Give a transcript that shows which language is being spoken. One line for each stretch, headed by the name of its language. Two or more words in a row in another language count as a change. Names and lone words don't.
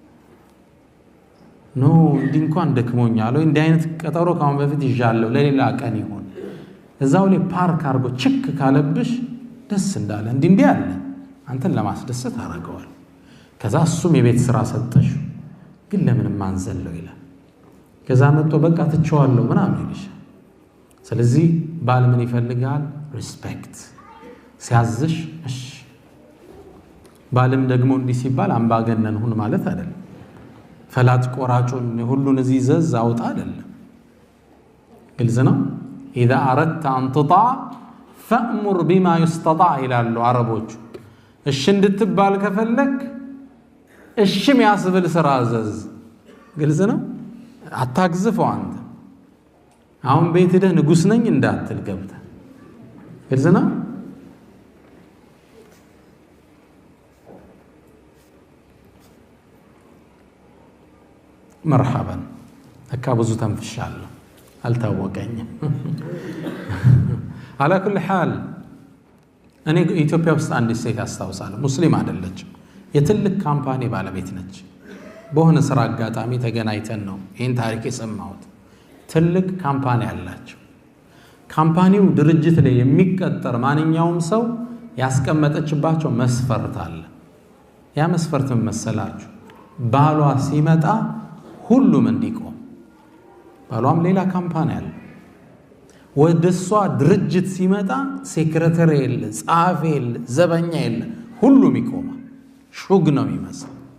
Amharic: ኖ እንኳን ደክሞኛል ወይ እንዲህ አይነት ቀጠሮ ካሁን በፊት ይዣለሁ ለሌላ ቀን ይሆን እዛው ላይ ፓርክ አርጎ ችክ ካለብሽ ደስ እንዳለ እንዲህ አለ አንተን ለማስደሰት አረጋዋል ከዛ እሱም የቤት ስራ ሰጠሽ ግን ለምን ማንዘለው ይላል ከዛ መጥቶ በቃ ትቸዋለሁ ምናምን ይልሽ ስለዚህ ባል ምን ይፈልጋል ሪስፔክት ሲያዝሽ እሺ ባልም ደግሞ እንዲህ ሲባል አምባገነን ሁን ማለት አይደለም ፈላጭ ቆራጩን ሁሉን እዚህ ዘዝ አውጣ አይደለም ግልጽ ነው
Arabic: اذا اردت ان تطاع فامر بما يستطاع
Amharic: ይላሉ አረቦች እሺ እንድትባል ከፈለክ እሺ የሚያስብል ስራ አዘዝ ግልጽ ነው አታግዝፈው አንተ አሁን ቤት ሄደህ ንጉስ ነኝ እንዳትል ገብተህ ግልጽ ነው مرحبا አካብዙ ተንፍሻለሁ አልታወቀኝም
Arabic: على كل حال
Amharic: እኔ ኢትዮጵያ ውስጥ አንድ ሴት አስተዋውሳለሁ ሙስሊም አይደለችም የትልቅ ካምፓኒ ባለቤት ነች በሆነ ስራ አጋጣሚ ተገናኝተን ነው ይሄን ታሪክ የሰማሁት ትልቅ ካምፓኒ አላቸው ካምፓኒው ድርጅት ላይ የሚቀጠር ማንኛውም ሰው ያስቀመጠችባቸው መስፈርት አለ ያ መስፈርት መሰላችሁ ባሏ ሲመጣ ሁሉም እንዲቆም ባሏም ሌላ ካምፓኒ አለ ወደሷ ድርጅት ሲመጣ ሴክሬታሪ የለ ጻፊ የለ ዘበኛ የለ ሁሉም ይቆማል ሹግ ነው የሚመስል